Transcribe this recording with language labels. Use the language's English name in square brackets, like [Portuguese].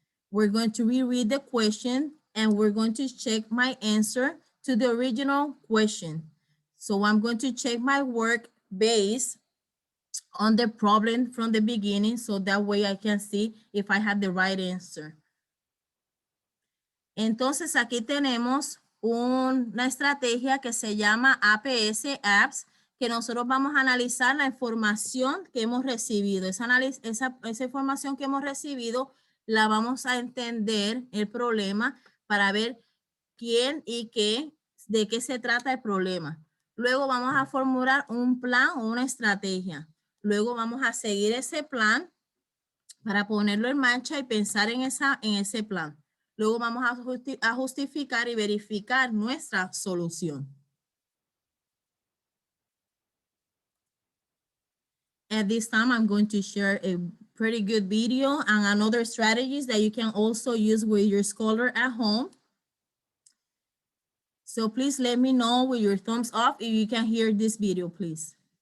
[English] We're going to reread the question and we're going to check my answer to the original question. So I'm going to check my work based on the problem from the beginning so that way I can see if I have the right answer. [Spanish] Entonces aquí tenemos una estrategia que se llama APS, Apps, que nosotros vamos a analizar la información que hemos recibido. Esa información que hemos recibido la vamos a entender el problema para ver quién y qué, de qué se trata el problema. Luego vamos a formular un plan o una estrategia. Luego vamos a seguir ese plan para ponerlo en marcha y pensar en ese plan. Luego vamos a justificar y verificar nuestra solución. [English] At this time, I'm going to share a pretty good video and another strategies that you can also use with your scholar at home. So please let me know with your thumbs up if you can hear this video, please.